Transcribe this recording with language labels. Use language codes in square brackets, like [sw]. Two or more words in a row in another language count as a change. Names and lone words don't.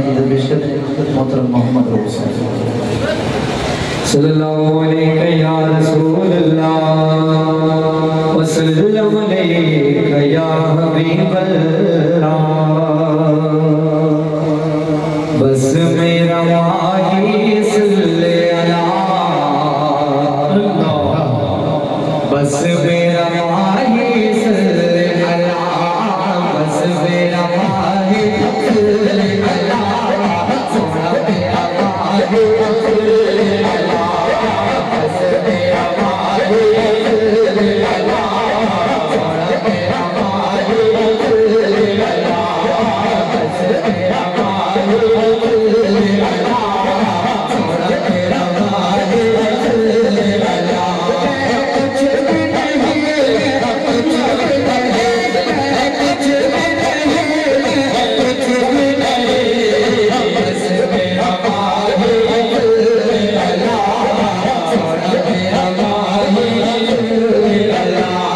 [hi] बेशक मोहतरम [ar] محمد رسول صلى الله عليه يا رسول الله وصلى الله عليه يا حبيب الله. [hi] बस मेरा माही [ar] صلِّ على الله, [hi] बस मेरा माही सल्ले अला, बस मेरा माही [ar] صلِّ على, [hi] सोना मेरा माही [ar] صلِّ على, [hi] बस मेरा माही [ar] صلِّ على, [hi] सोना मेरा माही [ar] صلِّ على, [hi] बस मेरा माही [ar] صلِّ على, [hi] सोना मेरा माही [ar] صلِّ على. [hi] कुछ भी नहीं कुछ भी नहीं कुछ भी नहीं कुछ भी नहीं, बस मेरा माही [ar] صلِّ على, [hi] सोना मेरा माही [ar] صلِّ على,